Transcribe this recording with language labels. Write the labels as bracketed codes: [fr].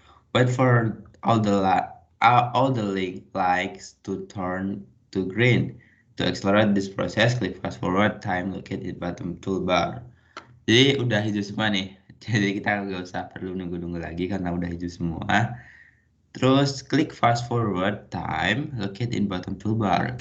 [en] Wait for all the link likes to turn to green. To accelerate this process, click fast forward time located bottom toolbar. [id] Jadi udah hijau semua nih. Jadi kita nggak usah perlu nunggu-nunggu lagi karena udah hijau semua. Terus klik [en] fast forward time located in bottom toolbar.